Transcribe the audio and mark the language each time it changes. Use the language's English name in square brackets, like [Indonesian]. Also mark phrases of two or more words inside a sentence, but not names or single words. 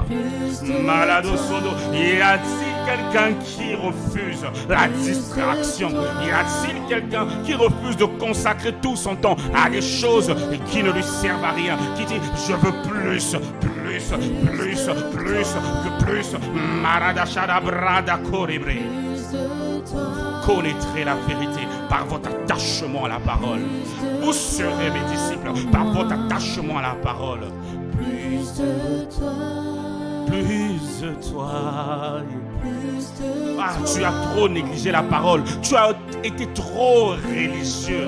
[French] Malado sodo, y a-t-il quelqu'un qui refuse la distraction? Y a-t-il quelqu'un qui refuse de consacrer tout son temps à des choses qui ne lui servent à rien? Qui dit je veux plus, plus, plus, plus, que plus. Maradachada brada korebre. Vous connaîtrez la vérité par votre attachement à la parole. Vous serez mes disciples par votre attachement à la parole. Plus de toi. Plus de toi. Plus de Ah, tu as trop négligé la parole. Tu as été trop religieux.